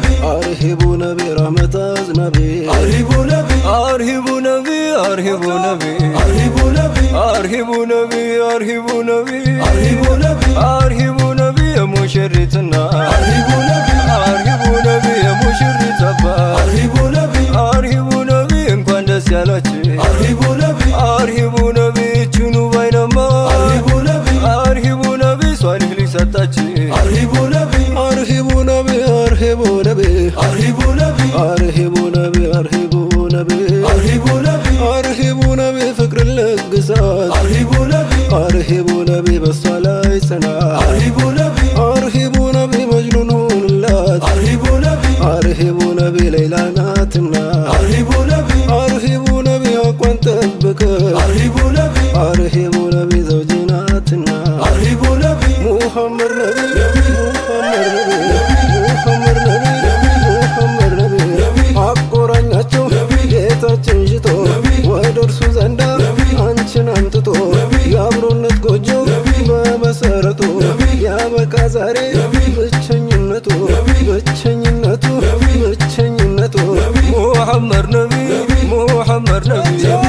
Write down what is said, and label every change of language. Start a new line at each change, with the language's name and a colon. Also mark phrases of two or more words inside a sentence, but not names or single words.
Arabic: أرحبوا نبي رحمة أزنابي أرحبوا نبي أرحبوا نبي أرحبوا نبي أرحبوا نبي أرحبوا نبي أرحبوا نبي أرحبوا نبي أرحبوا نبي የሙሽሪትና أرحبوا نبي أرحبوا نبي
Amharic: የሙሽሪት አባት
Arabic: أرحبوا نبي أرحبوا نبي
Amharic: እንኳን ደስ ያላችሁ
Arabic: أرحبوا نبي أرحبوا نبي جينو بينما أرحبوا نبي أرحبوا نبي صالح ሊሰጣችሁ أرحبوا نبي أرحبوا نبي أرحبوا نبي أرحبوا نبي أرحبوا نبي أرحبوا نبي أرحبوا نبي أرحبوا نبي
Amharic: ፍቅርን ለግሳት
Arabic: أرحبوا نبي أرحبوا نبي
Amharic: በሷ ላይ ጽናት
Arabic: أرحبوا نبي أرحبوا نبي مجنون ሁንላት أرحبوا نبي أرحبوا نبي
Amharic: ሌላ ናትና
Arabic: أرحبوا نبي أرحبوا نبي
Amharic: አቋን ጠብቀ
Arabic: أرحبوا نبي أرحبوا نبي زوج ናትና أرحبوا نبي محمد نبي محمد نبي محمد نبي محمد نبي
Amharic: ሙሐመድ ነቢ አቆራኛቸው ጌታችን ሽቶ ወደ እርሱ ዘንዳ አንቺን አምጥቶ የአብሮነት ጎጆ በመሰረቱ ያበቃ ዛሬ ብቸኝነቱ ብቸኝነቱ ብቸኝነቱ
Arabic: محمد نبي محمد نبي